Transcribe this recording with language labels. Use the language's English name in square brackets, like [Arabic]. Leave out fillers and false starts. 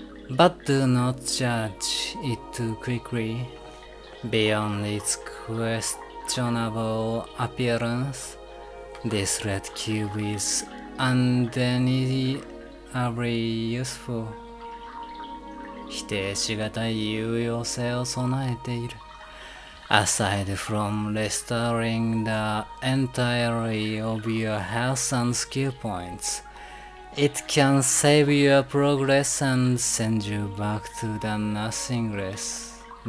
[English] But do not judge it too quickly. Beyond its questionable appearance, this red cube is undeniably useful. [Japanese] 否定しがたい有用性を備えている。 [English] Aside from restoring the entirety of your health and skill points, it can save your progress and send you back to the nothingness.